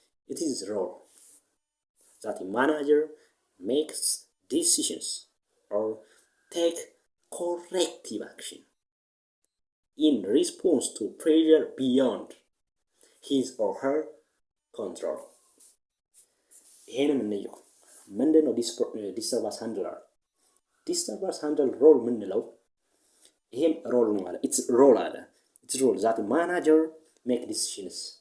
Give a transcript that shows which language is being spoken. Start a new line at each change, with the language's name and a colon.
English: It is a role that a manager makes decisions or take corrective action in response to pressure beyond his or her control.
Amharic: ይሄንም እንየው። ምንድነው disturbance handler?
English: disturbance handler role
Amharic: ምንለው? ይሄም ሮል ነው ማለት
English: it's role that a manager make decisions.